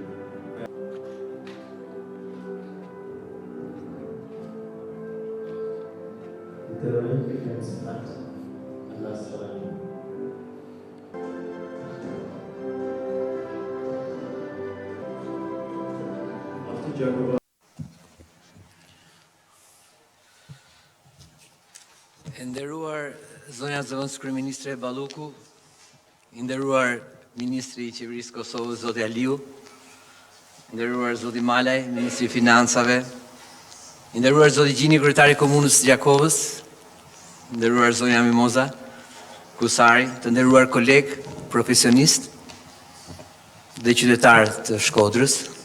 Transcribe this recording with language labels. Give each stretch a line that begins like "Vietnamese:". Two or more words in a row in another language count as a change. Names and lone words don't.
English: The terrain becomes flat and less challenging. After Jacob
Albanian: Nderuar zonja zëvendës kryeministre Balluku, i nderuar Ministri i Qeverisë Kosovës, Zoti Aliu, i nderuar Zoti Malaj, Ministri i Financave, i nderuar Zoti Gjini, Kryetari i Komunës së Gjakovës, i nderuar zonja Mimoza Kusari, të nderuar kolegë, profesionistë dhe qytetarë të Shkodrës.